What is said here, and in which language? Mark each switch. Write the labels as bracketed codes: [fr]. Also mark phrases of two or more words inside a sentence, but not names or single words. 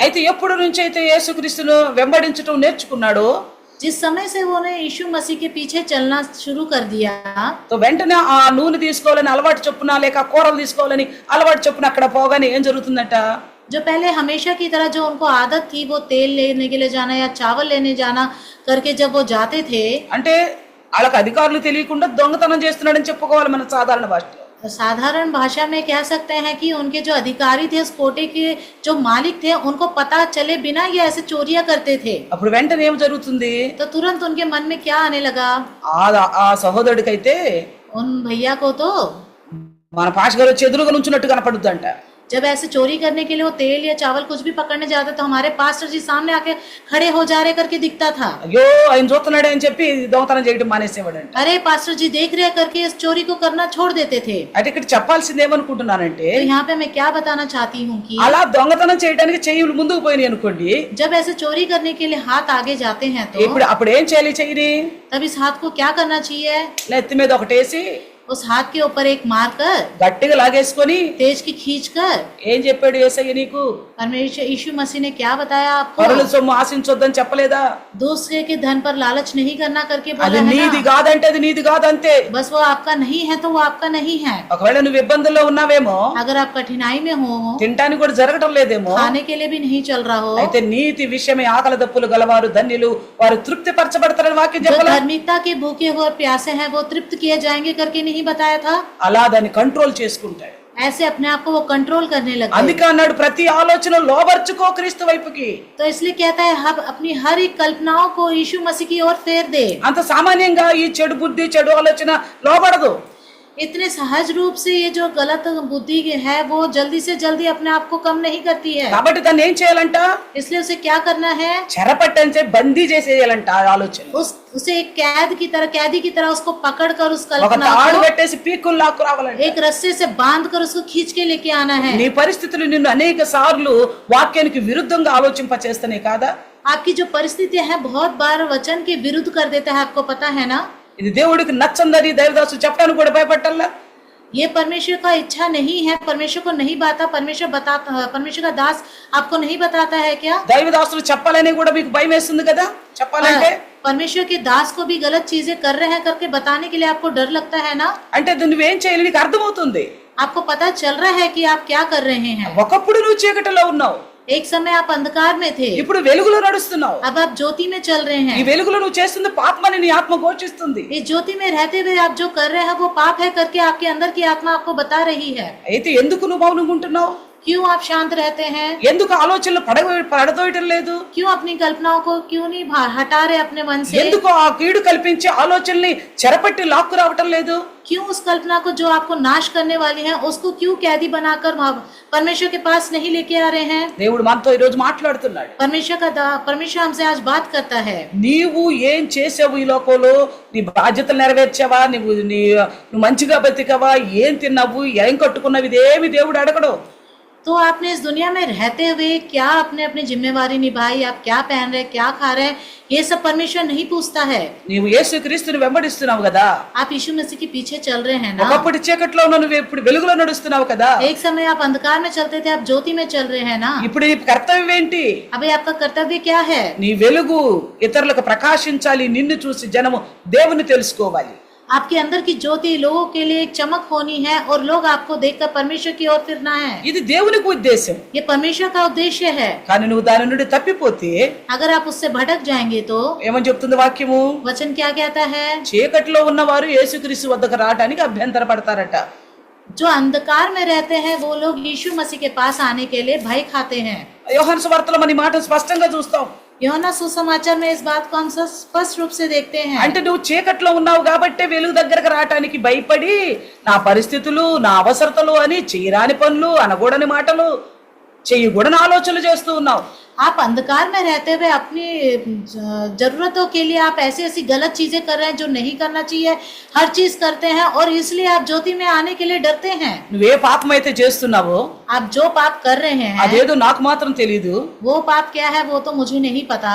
[te] అయితే ఎప్పుడు నుంచి అయితే యేసుక్రీస్తును వెంబడించడం నేర్చుకున్నాడో, [hi] जिस समय से उन्होंने यीशु मसीह के पीछे चलना शुरू कर दिया, [te] तो వెంటనే ఆ నూనె తీసుకోవాలని అలవాటు చొప్పున, లేక కూరలు తీసుకోవాలని అలవాటు చొప్పున అక్కడ పోగానే ఏం జరుగుతుందట? [hi] जो पहले हमेशा की तरह जो उनको आदत थी वो तेल लेने के लिए जाना या चावल लेने जाना करके जब वो जाते थे, [te] అంటే వాళ్ళకి అధికారులు తెలియకుండా దొంగతనం చేస్తున్నాడని చెప్పుకోవాలి మన సాధారణ భాషలో. [hi] साधारण भाषा में कह सकते हैं कि उनके जो अधिकारी थे उस कोटे के जो मालिक थे उनको पता चले बिना ये ऐसे चोरियां करते थे। [te] అప్పుడు వెంటనే ఏం జరుగుతుంది? [hi] तो तुरंत उनके मन में क्या आने लगा, [te] ఆ సహోదరుడికైతే [hi] उन भैया को तो [te] మన పాష గారు వచ్చి ఎదురుగా నుంచున్నట్టు కనపడుద్దంట. [hi] जब ऐसे चोरी करने के लिए वो तेल या चावल कुछ भी पकड़ने जाते तो हमारे पास्टर जी सामने आके खड़े हो जा रहे करके दिखता था। [te] అయ్యో ఆయన చూస్తున్నాడే అని చెప్పి దొంగతనం చేయడం మానేసేవాడంట. [hi] अरे पास्टर जी देख रहे करके इस चोरी को करना छोड़ देते थे। [te] అయితే ఇక్కడ చెప్పాల్సింది ఏమనుకుంటున్నానంటే, [hi] तो यहाँ पे मैं क्या बताना चाहती हूँ कि [te] అలా దొంగతనం చేయడానికి చెయ్యులు ముందుకు పోయినాయి అనుకోండి, [hi] जब ऐसे चोरी करने के लिए हाथ आगे जाते हैं तो [te] ఇప్పుడు అప్పుడు ఏం చేయాలి? చెయ్యిని [hi] तब इस हाथ को क्या करना चाहिए, [te] నెత్తి మీద ఒకటేసి [hi] उस हाथ के ऊपर एक मार कर [te] గట్టిగా లాగేసుకొని [hi] तेज की खींच कर। [te] ఏం చెప్పాడు యేసయ్య నీకు? [hi] परमेश्वर यीशु मसीह ने क्या बताया आपको, [te] పరుల సొమ్ము ఆశించొద్దని చెప్పలేదా? [hi] दूसरे के धन पर लालच नहीं करना करके [te] అది [hi] बोला है [te] నీది [hi] ना। [te] కాదంటే అది నీది కాదంతే. [hi] बस वो आपका नहीं है तो वो आपका नहीं है। [te] ఒకవేళ నువ్వు ఇబ్బందుల్లో ఉన్నావేమో, [hi] अगर आप कठिनाई में हो, [te] తినడానికి కూడా జరగటం లేదేమో, [hi] खाने के लिए भी नहीं चल रहा हो, [te] అయితే నీతి విషయమే ఆకలి దప్పులు గలవారు ధన్యులు, వారు తృప్తి పరచబడతారని వాక్యం [hi] जो [te] చెప్పలేదు. [hi] धार्मिकता के भूखे हो और प्यासे हैं वो तृप्त किए जाएंगे करके नहीं बताया था। [te] అలా దాన్ని కంట్రోల్ చేసుకుంటాడు. [hi] ऐसे अपने आप को वो कंट्रोल करने लगे। [te] అందుకే అన్నాడు ప్రతి ఆలోచన లోబర్చుకో క్రీస్తు వైపుకి. [hi] तो इसलिए कहता है हम अपनी हर एक कल्पनाओं को यीशु मसीह की ओर फेर दे। [te] అంత సామాన్యంగా ఈ చెడు బుద్ధి చెడు ఆలోచన లోబడదు. [hi] इतने सहज रूप से ये जो गलत बुद्धि है वो जल्दी से जल्दी अपने आप को कम नहीं करती है। [te] కాబట్టి దాన్ని ఏం చేయాలంట? [hi] इसलिए उसे क्या करना है, [te] చెరపట్టంచే బందీ చేసేయాలంట ఆ ఆలోచన. [hi] उसे एक कैदी की तरह उसको पकड़ कर उस [te] ఒక [hi] कल्पना [te] తాడు [hi] को [te] పెట్టేసి పీక్కులు లాక్కు రావాలంట. [hi] एक रस्से से बांध कर उसको खींच के लेके आना है। [te] నీ పరిస్థితులు నిన్ను అనేక సార్లు వాక్యానికి విరుద్ధంగా ఆలోచింప చేస్తనే కాదా? [hi] आपकी जो परिस्थितियां है बहुत बार वचन के विरुद्ध कर देता है, आपको पता है ना। [te] ఇది దేవుడికి నచ్చందని దైవదాసు చెప్పడానికి కూడా భయపట్టాలా? [hi] ये परमेश्वर का इच्छा नहीं है, परमेश्वर को नहीं बताता, परमेश्वर का दास आपको नहीं बताता है क्या? [te] దైవదాసులు చెప్పాలని కూడా మీకు భయం వేస్తుంది కదా చెప్పాలంటే? [hi] परमेश्वर के दास को भी गलत चीजें कर रहे हैं करके बताने के लिए आपको डर लगता है ना। [te] అంటే నువ్వేం చేయాలి నీకు అర్థమవుతుంది. [hi] आपको पता चल रहा है कि आप क्या कर रहे हैं। [te] ఒకప్పుడు నువ్వు చీకటిలో ఉన్నావు, [hi] एक समय आप अंधकार में थे, [te] ఇప్పుడు వెలుగులో నడుస్తున్నావు. [hi] अब आप ज्योति में चल रहे [te] ఈ [hi] हैं। [te] వెలుగులో నువ్వు చేస్తుంది పాపమని నీ ఆత్మ ఘోషిస్తుంది. [hi] इस ज्योति में रहते हुए आप जो कर रहे हैं वो पाप है करके आपके अंदर की आत्मा आपको बता रही है। [te] అయితే ఎందుకు నువ్వు మౌనంగా ఉంటున్నావు? [hi] क्यों आप शांत रहते हैं, [te] ఎందుకు ఆలోచనలు పడదోయటం లేదు? [hi] क्यों अपनी कल्पनाओं को क्यों नहीं हटा रहे अपने मन से, [te] ఎందుకు ఆ కీడు కల్పించే ఆలోచనల్ని చెరపట్టి లాక్కు రావటం లేదు? [hi] क्यों उस कल्पना को जो आपको नाश करने वाली है उसको क्यों कैदी बनाकर परमेश्वर के पास नहीं लेके आ रहे हैं। [te] దేవుడు మనతో ఈ రోజు మాట్లాడుతున్నాడు. [hi] परमेश्वर हमसे आज बात करता है। [te] నీవు ఏం చేసావు ఈ లోకంలో? నీ బాధ్యతలు నెరవేర్చావా? నువ్వు మంచిగా బతికావా? ఏం తిన్నావు? ఏం కట్టుకున్నావు? ఇదేమి దేవుడు అడగడు. [hi] तो आपने इस दुनिया में रहते हुए क्या आपने अपनी जिम्मेवारी निभाई, आप क्या पहन रहे, क्या खा रहे, ये सब परमेश्वर नहीं पूछता है। [te] నీవు యేసుక్రీస్తుని వెంబడిస్తున్నావు కదా, [hi] आप यीशु मसीह के पीछे चल रहे हैं ना। [te] ఒకప్పుడు చీకట్లో ఉన్న నువ్వు ఇప్పుడు వెలుగులో నడుస్తున్నావు కదా. [hi] एक समय आप अंधकार में चलते थे, आप ज्योति में चल रहे हैं ना। [te] ఇప్పుడు నీ కర్తవ్యం ఏంటి? [hi] अभी आपका कर्तव्य क्या है? [te] నీ వెలుగు ఇతరులకు ప్రకాశించాలి, నిన్ను చూసి జనము దేవుని తెలుసుకోవాలి. [hi] आपके अंदर की ज्योति लोगों के लिए एक चमक होनी है और लोग आपको देखकर परमेश्वर की ओर फिरना है। [te] ఇది దేవునికి ఉద్దేశం. [hi] ये परमेश्वर का उद्देश्य है। [te] కానీ నువ్వు దాని నుండి తప్పిపోతే [hi] अगर आप उससे भटक जाएंगे तो [te] ఏమని చెప్తుంది వాక్యము? [hi] वचन क्या कहता है? [te] చీకట్లో ఉన్నవారు యేసుక్రీస్తు వద్దకు రావడానికి అభ్యంతర పడతారట. [hi] जो अंधकार में रहते हैं वो लोग यीशु मसीह के पास आने के लिए भय खाते हैं। [te] యోహాను సువార్తలో మన ఈ మాట స్పష్టంగా చూస్తాం. [hi] యోహన్నా सुसमाचार में इस बात को हम स्पष्ट रूप से देखते हैं। [te] అంటే నువ్వు చీకట్లో ఉన్నావు కాబట్టి వెలుగు దగ్గరకు రావటానికి భయపడి నా పరిస్థితులు నా అవసరతలు అని చేయరాని పనులు అనకూడని మాటలు చేయకూడని ఆలోచనలు చేస్తూ ఉన్నావు. [hi] आप अंधकार में रहते हुए अपनी जरूरतों के लिए आप ऐसी ऐसी गलत चीजें कर रहे हैं जो नहीं करना चाहिए, हर चीज करते हैं और इसलिए आप ज्योति में आने के लिए डरते हैं। [te] నువ్వే పాపం అయితే చేస్తున్నావో [hi] आप जो पाप कर रहे हैं [te] అదేదో నాకు మాత్రం తెలియదు. [hi] वो पाप क्या है वो तो मुझे नहीं पता।